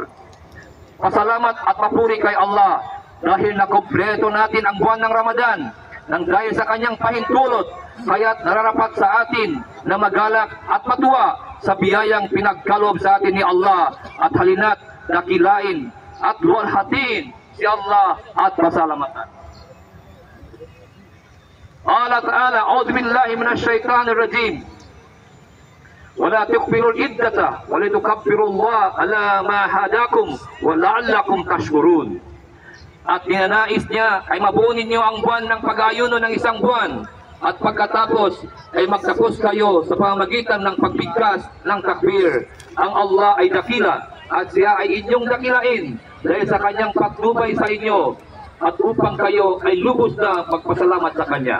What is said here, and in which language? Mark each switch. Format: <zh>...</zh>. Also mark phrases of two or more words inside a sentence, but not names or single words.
<tl>Pasalamat at papuri kay Allah dahil nakumpleto natin ang buwan ng Ramadan nang dahil sa kanyang pahintulot, kaya't nararapat sa atin na magalak at matuwa sa biyayang pinagkaloob sa atin ni Allah at halina't dakilain at luwalhatiin si Allah at pasalamatan.</tl> <ar>الله تعالى، أعوذ بالله من الشيطان الرجيم. ولا تكبروا العدة ولتكبروا الله على ما هداكم ولعلكم تشكرون.</ar> <tl>At ninanais niya ay mabunin niyo ang buwan ng pag-ayuno ng isang buwan at pagkatapos ay magtapos kayo sa pamamagitan ng pagbigkas ng takbir. Ang Allah ay dakila at siya ay inyong dakilain dahil sa kanyang patnubay sa inyo at upang kayo ay lubos na magpasalamat sa kanya.</tl>